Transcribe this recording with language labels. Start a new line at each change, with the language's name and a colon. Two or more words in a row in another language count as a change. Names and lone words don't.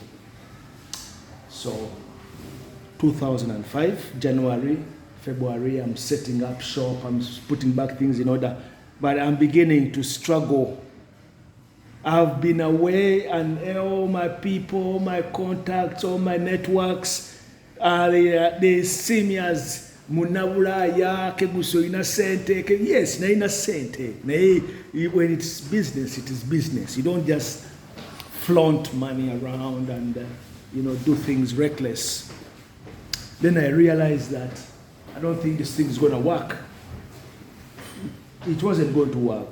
English: So 2005, January, February, I'm setting up shop, I'm putting back things in order, but I'm beginning to struggle. I've been away and all my people, my contacts, all my networks, they see me as
Ganda: munabulaya keguso ina sente. Yes, na ina sente.
English: When it's business, it is business. You don't just flaunt money around and do things reckless. Then I realized that I don't think this thing is going to work. It wasn't going to work.